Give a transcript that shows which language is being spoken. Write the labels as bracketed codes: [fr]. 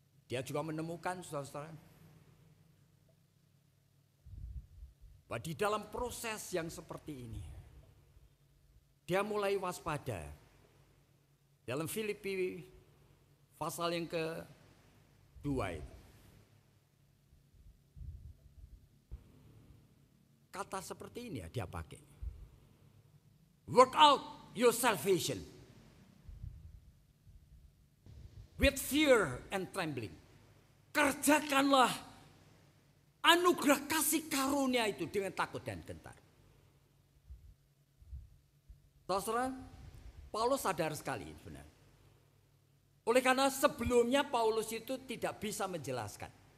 [id] Dia juga menemukan, saudara-saudara, bahwa di dalam proses yang seperti ini, dia mulai waspada. Dalam Filipi pasal yang kedua itu. Kata seperti ini ya dia pakai. [en] Work out your salvation with fear and trembling. [id] Kerjakanlah anugerah kasih karunia itu dengan takut dan gentar. Saudara, Paulus sadar sekali benar. Oleh karena sebelumnya Paulus itu tidak bisa menjelaskan.